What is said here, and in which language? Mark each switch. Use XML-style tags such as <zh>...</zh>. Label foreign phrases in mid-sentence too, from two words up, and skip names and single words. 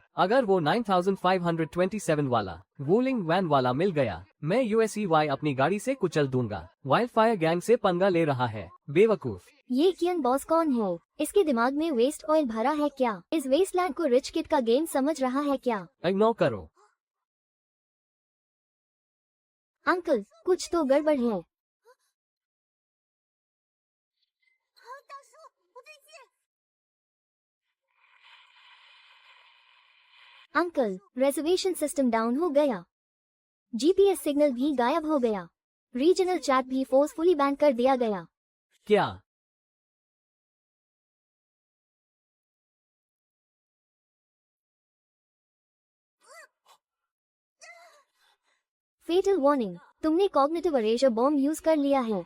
<hi>अगर वो 9527 वाला वूलिंग वैन वाला मिल गया, मैं USEY अपनी गाड़ी से कुचल दूंगा। वाइल्ड फायर गैंग से पंगा ले रहा है, बेवकूफ। ये कियन बॉस कौन है? इसके दिमाग में</hi> <en>waste oil</en> <hi>भरा है क्या? इस वेस्टलैंड को</hi> <en>rich kid</en> <hi>का गेम समझ रहा है क्या? इग्नोर करो। अंकल, कुछ तो गड़बड़ है।</hi> <zh>啊，大叔，不对劲！</zh> <hi>अंकल,</hi> <en>reservation system down</en> <hi>हो गया। GPS सिग्नल भी गायब हो गया।</hi> <en>regional chat</en> <hi>भी</hi> <en>forcefully ban</en> <hi>कर दिया गया। क्या?</hi> <en>fatal warning,</en> <hi>तुमने</hi> <en>cognitive eraser bomb use</en> <hi>कर लिया है।</hi>